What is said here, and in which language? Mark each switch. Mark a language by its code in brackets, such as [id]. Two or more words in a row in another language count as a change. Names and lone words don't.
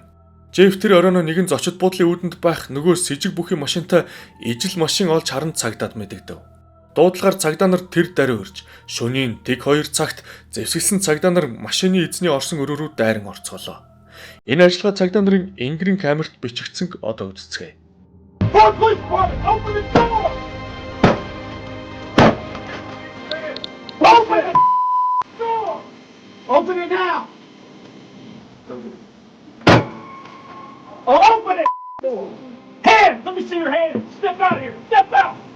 [mn] Джефф тэр оройно нэгэн зочид буудлын үүдэнд байх нөгөө с ิจ бүхий машинтай ижил машин олж харан цагдаад мэдэгдэв. Дуудлагаар цагдаа нар тэр даруй ирж шөнийн тэг 2 цагт зэвсгэлсэн цагдаа нар машины эзний орсон өрөө рүү дайран орцголоо. Энэ ажиллагаа цагдаа нарын энгэрийн камерт бичигдсэнг одоо үзцгээе. [en] Open it now! Open it! Hands! Let me see your hands! Step out of here! Step out!